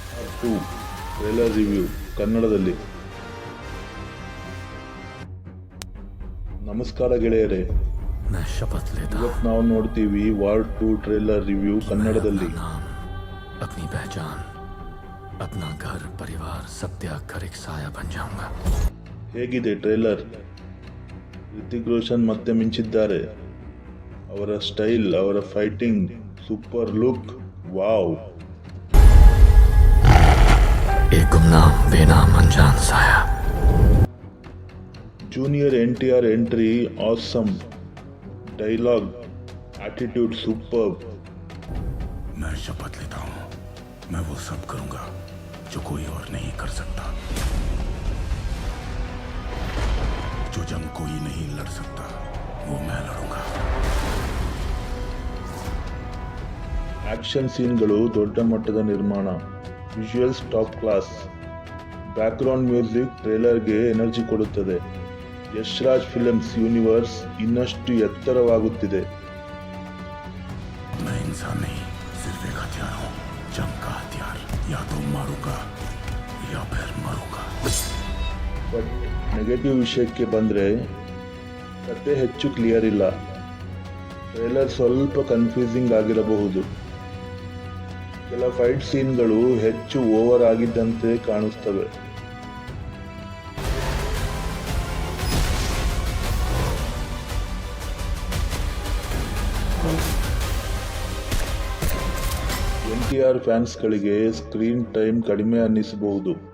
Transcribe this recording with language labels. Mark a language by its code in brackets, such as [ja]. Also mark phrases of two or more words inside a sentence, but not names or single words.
[kn] 2 [en] trailer review [kn] ಕನ್ನಡದಲ್ಲಿ. ನಮಸ್ಕಾರ ಗೆಳೆಯರೇ, ಇವತ್ತು ನಾವು ನೋಡ್ತೀವಿ ವಾರ್ 2 [en] trailer review [kn] ಕನ್ನಡದಲ್ಲಿ. [hi] अपनी पहचान, अपना घर परिवार सब त्याग कर एक साया बन जाऊंगा. [kn] ಹೇಗಿದೆ ಟ್ರೇಲರ್? ರಿತಿಕ್ ರೋಷನ್ ಮತ್ತೆ ಮಿಂಚಿದ್ದಾರೆ. ಅವರ ಸ್ಟೈಲ್, ಅವರ ಫೈಟಿಂಗ್, [en] super look, [kn] ವಾವ್. [hi] एक गुमनाम बेनाम अनजान साया. [en] Junior NTR entry awesome. Dialogue, attitude superb. [hi] मैं शपथ लेता हूँ, मैं वो सब करूंगा जो कोई और नहीं कर सकता. जो जंग कोई नहीं लड़ सकता वो मैं लड़ूंगा. [en] action scenes [kn] ದೊಡ್ಡ ಮಟ್ಟದ ನಿರ್ಮಾಣ. [en] Visuals top class. background music trailer energy [kn] ಕೊಡುತ್ತದೆ. ಯಶ್ ರಾಜ್ ಫಿಲ್ಮ್ಸ್ ಯೂನಿವರ್ಸ್ ಇನ್ನಷ್ಟು ಎತ್ತರವಾಗುತ್ತಿದೆ. [hi] मैं इंसान नहीं, सिर्फ एक हथियार हूँ. जंग का हथियार. या तो मारूंगा या फिर मरूंगा. [en] but negative [kn] ವಿಷಯಕ್ಕೆ ಬಂದರೆ ಕತೆ ಹೆಚ್ಚು ಕ್ಲಿಯರ್ ಇಲ್ಲ. ಟ್ರೇಲರ್ ಸ್ವಲ್ಪ ಕನ್ಫ್ಯೂಸಿಂಗ್ ಆಗಿರಬಹುದು. ಕೆಲ [en] fight scenes [kn] ಹೆಚ್ಚು ಓವರ್ ಆಗಿದ್ದಂತೆ ಕಾಣಿಸ್ತವೆ. NTR ಫ್ಯಾನ್ಸ್ಗಳಿಗೆ [en] screen time [kn] ಕಡಿಮೆ ಅನ್ನಿಸಬಹುದು.